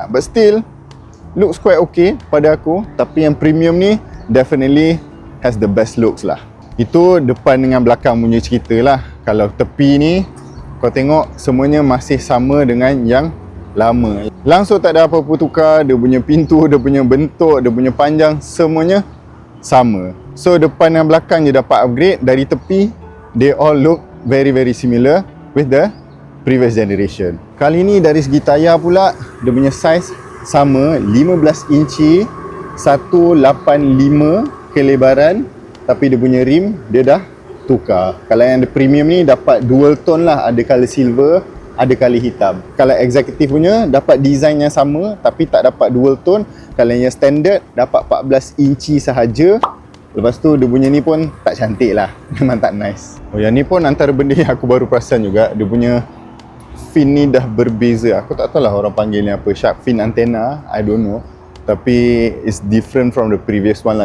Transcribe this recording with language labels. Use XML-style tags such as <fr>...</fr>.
<en>But still looks quite okay</en> <ms>pada aku. Tapi yang premium ni</ms> <en>definitely has the best looks lah.</en> <ms>Itu depan dengan belakang punya cerita lah. Kalau tepi ni kau tengok semuanya masih sama dengan yang lama. Langsung tak ada apa-apa tukar. Dia punya pintu, dia punya bentuk, dia punya panjang, semuanya sama. So depan dan belakang je dapat upgrade. Dari tepi</ms> <en>they all look very similar with the previous generation.</en> <ms>Kali ni dari segi tayar pula, dia punya size sama, 15 inci, 185 kelebaran. Tapi dia punya rim dia dah tukar. Kalau yang the premium ni dapat dual tone lah, ada colour silver, ada colour hitam. Kalau executive punya dapat design yang sama tapi tak dapat dual tone. Kalau yang standard dapat 14 inci sahaja. Lepas tu dia punya ni pun tak cantik lah. Memang tak nice. Oh, yang ni pun antara benda yang aku baru perasan juga. Dia punya fin ni dah berbeza. Aku tak tahu lah orang panggil ni apa.</ms> <en>Shark fin antenna, I don't know. Tapi it's different from the previous one lah.</en>